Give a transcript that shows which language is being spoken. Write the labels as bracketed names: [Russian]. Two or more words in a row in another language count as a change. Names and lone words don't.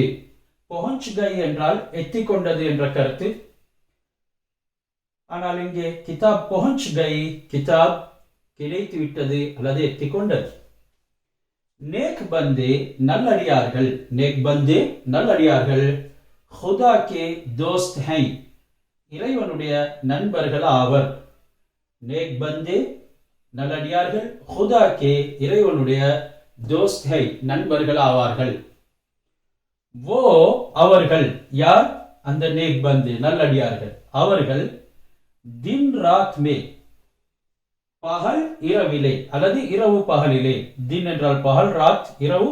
[Hindi] पहुँच गई [Tamil] என்றால் எத்திக்கொண்டது என்ற கருத்து. ஆனால் இங்கே [Hindi] किताब पहुँच गई, [Tamil] கிதாப் கிடைத்து விட்டது அல்லது எத்திக்கொண்டது. [Hindi] नेक बंदे [Tamil] நல்லடியார்கள், [Hindi] नेक बंदे [Tamil] நல்லடியார்கள். [Hindi] खुदा के दोस्त हैं, [Tamil] இறைவனுடைய நண்பர்கள் ஆவர். [Hindi] नेक बंदे [Tamil] நல்லடியார்கள், [Hindi] खुदा के இறைவனுடைய दोस्त है [Tamil] நண்பர்கள் ஆவார்கள். वो அவர்கள், யார்? அந்த [Hindi] नेक बंदे [Tamil] நல்லடியார்கள். அவர்கள் [Hindi] दिन रात में, [Tamil] பகல் இரவிலே அல்லது இரவு பகலிலே. தின் என்றால் பகல், ராத் இரவு.